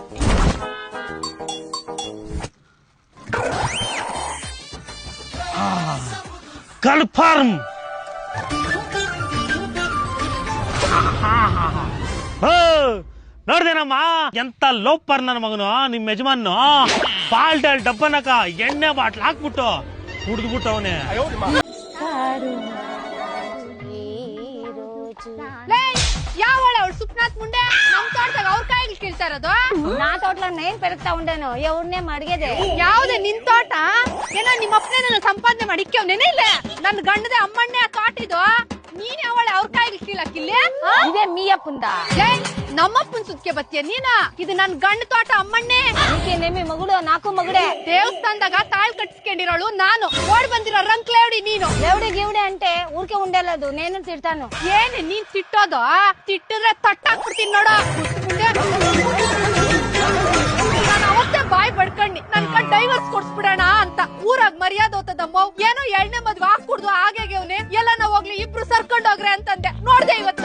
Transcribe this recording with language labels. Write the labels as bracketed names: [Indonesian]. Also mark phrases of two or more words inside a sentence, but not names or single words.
[Kannada] ಕನ್ಫರ್ಮ್ ನೋಡ್ದೇನಮ್ಮ ಎಂತ ಲೋಪರ್ ನನ್ನ ಮಗನು ನಿಮ್ ಯಜಮಾನು ಪಾಲ್ಡಲ್ ಡಬ್ಬನಕ ಎಣ್ಣೆ ಬಾಟ್ಲ್ ಹಾಕ್ಬಿಟ್ಟು ಕುಡ್ದ್ಬಿಟ್ಟವನೇ ಯಾವಳ ಅವಳು ಸುಪ್ನಾಥ್ ಮುಂಡೆ ನಮ್ ತೋಟದಾಗ ಅವ್ರ ಕಾಯಿಗಳು ಕೀಳ್ತಾ ಇರೋದು [Telugu] నా తోటలో నేను పెరుగుతా ఉండేను ఎవరినే అడిగేదే [Kannada] ಯಾವ್ದೆ ನಿನ್ ತೋಟ ಏನೋ ನಿಮ್ಮ ಅಪ್ಪನೇ ಸಂಪಾದನೆ ಮಾಡಿಕ್ಯವನೇನೇ ಇಲ್ಲ ನನ್ ಗಂಡದೆ ಅಮ್ಮಣ್ಣೆ ಕಾಟಿದು ನೀನ್ ಯಾವಳೆ ಅವ್ರ ಕಾಯಿಗಳು ಕೀಳಕ್ಕಿಲ್ಲ [Telugu] ఇదే మీ అప్పుందా [Kannada] ನಮ್ಮಪ್ಪನ್ ಸುದ್ಕೆ ಬತ್ತೀಯ ನೀನ ಇದು ನನ್ ಗಂಡ ತೋಟ ಅಮ್ಮಣ್ಣೆ [Telugu] నీకేనేమి మగుడు నాకు మగుడే [Kannada] ದೇವಸ್ಥಾನದಾಗ ತಾಳ್ ಕಟ್ಸ್ಕೊಂಡಿರೋಳು ನಾನು ಓಡ್ ಬಂದಿರೋ ರಂಕ್ಲೇವಡಿ ನೀನು [Telugu] దేవుడి గివుడే అంటే ఊరికే ఉండలేదు నేను తిడతాను [Kannada] ಏನ್ ನೀನ್ ತಿಟ್ಟೋದು ತಿಟ್ಟಿದ್ರೆ ತಟ್ಟಾಕ್ಬಿಡ್ತೀನಿ ನೋಡ ನಾನು ಅವತ್ತೇ ಬಾಯ್ ಬಡ್ಕಂಡಿ ನನ್ ಕಣ್ ಡೈವರ್ಸ್ ಕೊಡ್ಸ್ಬಿಡೋಣ ಅಂತ ಊರಾಗ ಮರ್ಯಾದೆ ಹೋತದಮ್ಮ ಏನೋ 2ನೇ ಮದ್ವೆ ಹಾಕ್ಬಿಡ್ದು ಹಾಗೇವ್ನೆ ಎಲ್ಲ ನಾವ್ ಹೋಗ್ಲಿ ಇಬ್ರು ಸರ್ಕೊಂಡ್ ಹೋಗ್ರೆ ಅಂತಂದೆ ನೋಡ್ದೆ ಇವತ್ತ